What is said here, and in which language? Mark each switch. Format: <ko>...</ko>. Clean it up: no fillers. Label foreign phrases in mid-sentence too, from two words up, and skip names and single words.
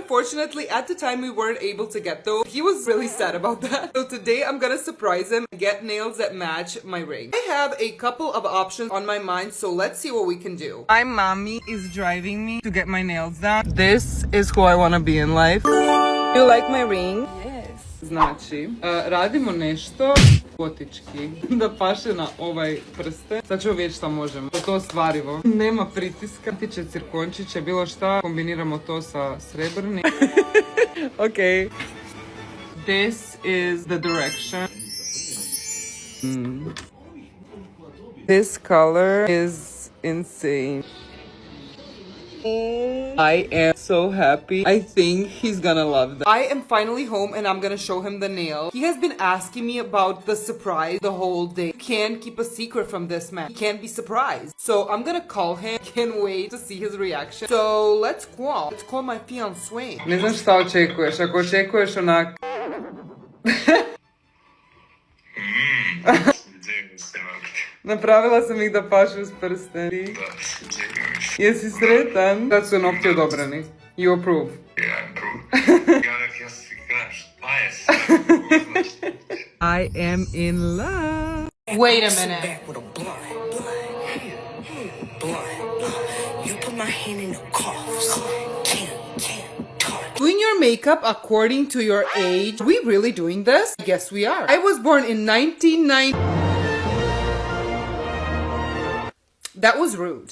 <en>Unfortunately, at the time we weren't able to get those. He was really sad about that. So today I'm gonna surprise him and get nails that match my ring. I have a couple of options on my mind, so let's see what we can do. My mommy is driving me to get my nails done. This is who I wanna be in life. You like my ring?</en> <hr>Znači, radimo nešto gotički, da paše na ovaj prsten. Sad ćemo vidjeti šta možemo. To ostvarivo. Nema pritiska, tiče cirkončiće, bilo šta. Kombiniramo to sa srebrnim.</hr> <en>Okay. This is the direction. This color is insane. I am so happy. I think he's gonna love that. I am finally home and I'm gonna show him the nail. He has been asking me about the surprise the whole day. You can't keep a secret from this man. He can't be surprised. So I'm gonna call him. Can't wait to see his reaction. So let's call. Let's call my fiancé.</en> <hr>Ne znam šta očekuješ. Ako očekuješ onak... Napravila sam ih da pašu s prsteni. Jesi sretan? Sad su nokti odobrani.</hr> <en>You approve? Yeah, I approve.</en> <hr>Ja si kažeš, pa je sve.</hr> <en>I am in love. Wait a minute. You put my hand in the coffs. Can't talk. Doing your makeup according to your age. Are we really doing this? Yes, we are. I was born in 1990. That was rude.</en>